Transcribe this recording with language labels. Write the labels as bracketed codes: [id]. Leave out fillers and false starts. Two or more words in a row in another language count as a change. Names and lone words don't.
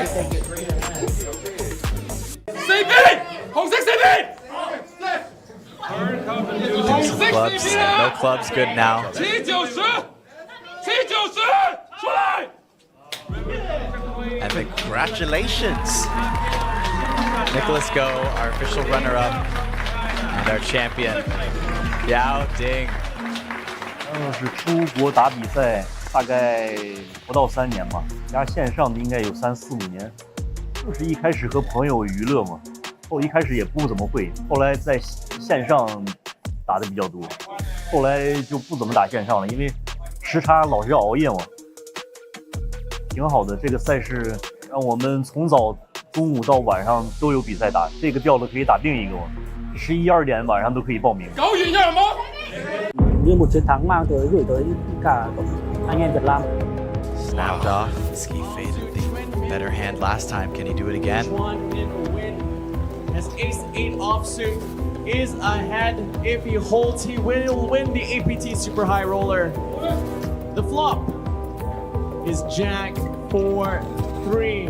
[en] Clubs. No clubs good now. And congratulations, Nicholas Go, our official runner-up, and our champion, Yao Ding. [zh] 是出国打比赛，大概不到3年吧，加线上的应该有3、4、5年。就是一开始和朋友娱乐嘛，一开始也不怎么会，后来在线上打的比较多，后来就不怎么打线上了，因为时差老是要熬夜嘛。挺好的，这个赛事让我们从早中午到晚上都有比赛打，这个调子可以打定一个嘛，11、12点晚上都可以报名。搞远一点吗 [vi] ？Như một chiến thắng mang tới gửi tới cả anh em Việt Nam. [en] Snapped off. Ski faded the better hand last time. Can he do it again? As Ace-8 offsuit is ahead. If he holds, he will win the APT Super High Roller. The flop is Jack 4-3.